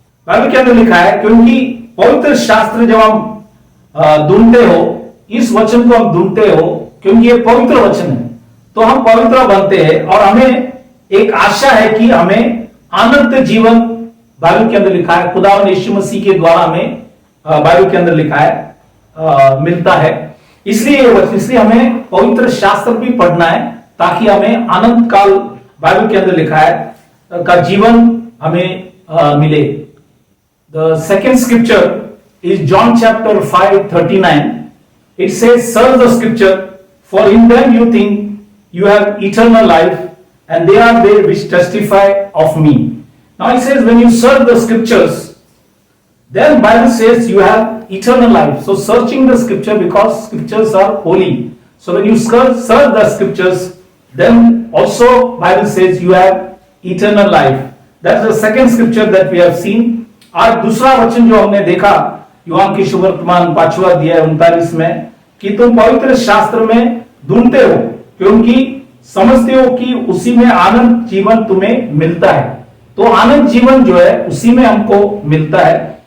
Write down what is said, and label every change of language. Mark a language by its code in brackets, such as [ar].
[hi] Bible के अंदर लिखा है, क्योंकि पवित्र शास्त्र जब हम ढूंढते हो, इस वचन को हम ढूंढते हो क्योंकि ये पवित्र वचन है, तो हम पवित्र बनते हैं और हमें एक आशा है कि हमें अनंत जीवन, बाइबल के अंदर लिखा है, खुदावंद यीशु मसीह के द्वारा हमें बाइबल के अंदर लिखा है मिलता है। इसलिए हमें पवित्र शास्त्र भी पढ़ना है ताकि हमें अनंत काल, बाइबल के अंदर लिखा है, का जीवन हमें मिले। [en] The second scripture is John chapter 5:39. It says, search the scripture, for in them you think you have eternal life, and they are they which testify of me. Now it says, when you search the scriptures, then Bible says you have eternal life. So searching the scripture, because scriptures are holy. So when you search the scriptures, then also Bible says you have eternal life. That's the second scripture that we have seen. [hi] आज दूसरा वचन जो हमने देखा यूहान की शुभवर्तमान 5वां अध्याय 39 में, कि तुम पवित्र शास्त्र में ढूंढते हो क्योंकि समझते हो कि उसी में आनंद जीवन तुम्हें मिलता है। तो आनंद जीवन जो है उसी में हमको मिलता है।